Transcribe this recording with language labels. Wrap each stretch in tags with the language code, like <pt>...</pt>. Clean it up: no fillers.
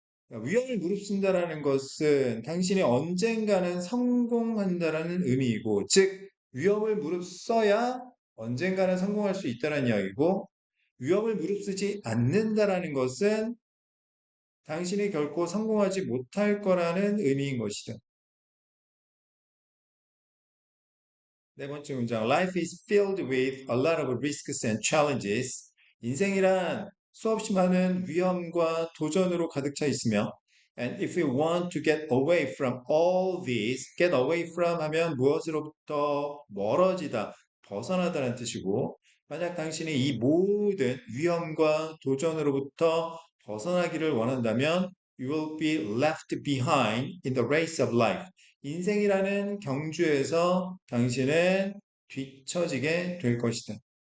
<ko>위험을 무릅쓴다라는 것은 당신이 언젠가는 성공한다라는 의미이고, 즉, 위험을 무릅써야 언젠가는 성공할 수 있다는 이야기고, 위험을 무릅쓰지 않는다라는 것은 당신이 결코 성공하지 못할 거라는 의미인 것이다. 네 번째 문장.</ko> <en>Life is filled with a lot of risks and challenges.</en> <ko>인생이란 수없이 많은 위험과 도전으로 가득 차 있으며,</ko> <en>and if we want to get away from all these, get away from</en> <ko>하면 무엇으로부터 멀어지다, 벗어나다는 뜻이고, 만약 당신이 이 모든 위험과 도전으로부터 벗어나기를 원한다면,</ko> <en>you will be left behind in the race of life.</en> <ko>인생이라는 경주에서 당신은 뒤처지게 될 것이다.</ko>